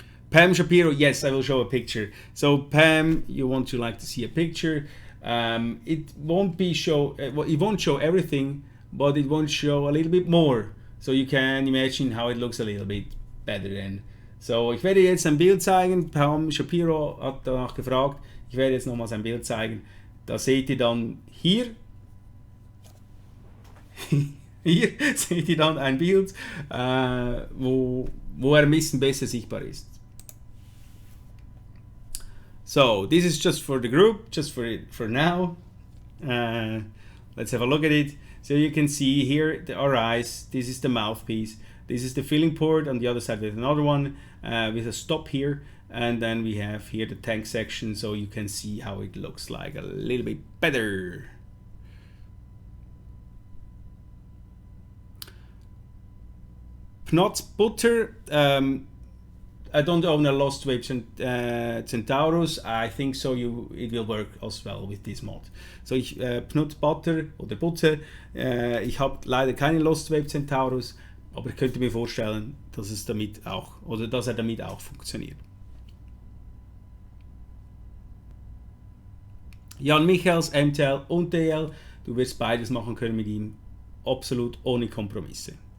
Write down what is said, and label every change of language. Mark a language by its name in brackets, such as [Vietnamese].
[English] Pam Shapiro, yes, I will show a picture. So Pam, you want to see a picture. It won't show everything, but it won't show a little bit more. So you can imagine how it looks a little bit better then. [German] So ich werde jetzt ein Bild zeigen. Pam Shapiro hat danach gefragt. Ich werde jetzt nochmals ein Bild zeigen. Da seht ihr dann hier. Hier seht ihr dann ein Bild, wo ein bisschen besser sichtbar ist. [English] So this is just for the group, just for now. Let's have a look at it. So you can see here the RIs. This is the mouthpiece. This is the filling port. On the other side with another one with a stop here, and then we have here the tank section. So you can see how it looks like a little bit better. Not Butter, I don't own a Lost Wave Centaurus. I think so it will work as well with this mod. [German] So Pnut Butter oder Butter, ich habe leider keine Lost Wave Centaurus, aber ich könnte mir vorstellen, dass er damit auch funktioniert. Jan Michels, MTL und DL, du wirst beides machen können mit ihm, absolut ohne Kompromisse.